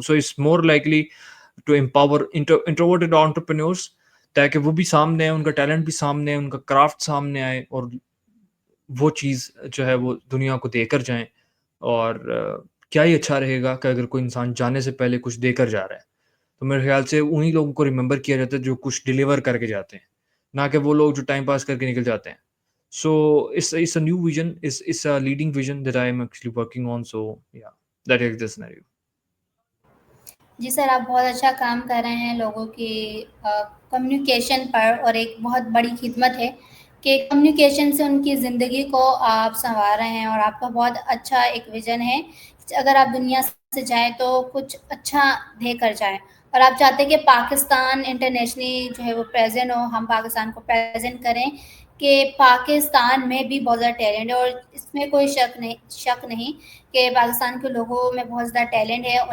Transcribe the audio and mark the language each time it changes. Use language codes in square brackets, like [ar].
[en] so it's more likely to empower introverted entrepreneurs, [ur] تاکہ وہ بھی سامنے آئے, ان کا ٹیلنٹ بھی سامنے آئے, ان کا کرافٹ سامنے آئے, اور وہ چیز جو ہے وہ دنیا کو دے کر جائیں. اور کیا ہی اچھا رہے گا کہ اگر کوئی انسان جانے سے پہلے کچھ دے کر جا رہا ہے, تو میرے خیال سے انہی لوگوں کو ریممبر کیا جاتا ہے جو کچھ ڈیلیور کر کے جاتے ہیں, نہ کہ وہ لوگ جو ٹائم پاس کر کے نکل جاتے ہیں. [en] So it's a new vision, it's a leading vision that I am actually working on. So yeah, that is the scenario. [ur] جی سر, آپ بہت اچھا کام کر رہے ہیں لوگوں کی کمیونیکیشن پر, اور ایک بہت بڑی خدمت ہے کہ کمیونیکیشن سے ان کی زندگی کو آپ سنوار رہے ہیں, اور آپ کا بہت اچھا ایک ویژن ہے. اگر آپ دنیا سے جائیں تو کچھ اچھا دے کر جائیں, اور آپ چاہتے ہیں کہ پاکستان انٹرنیشنلی جو ہے وہ پریزنٹ ہو, ہم پاکستان کو پریزنٹ کریں کہ پاکستان میں بھی بہت زیادہ ٹیلنٹ ہے, اور اس میں کوئی شک نہیں کہ پاکستان کے لوگوں میں بہت زیادہ ٹیلنٹ ہے.